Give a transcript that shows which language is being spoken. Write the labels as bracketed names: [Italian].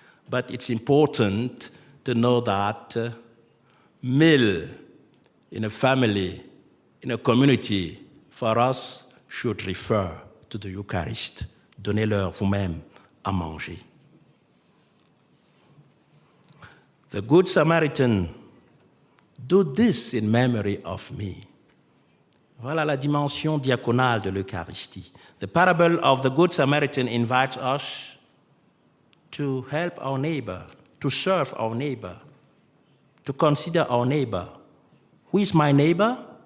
[English] But it's important to know that meal in a family, in a community, for us should refer to the Eucharist. [French] Donnez-leur vous-même à manger. [English] The Good Samaritan, do this in memory of me. [French] Voilà la dimension diaconale de l'Eucharistie. [English] The parable of the Good Samaritan invites us to help our neighbor, to serve our neighbor, to consider our neighbor. Who is my neighbor?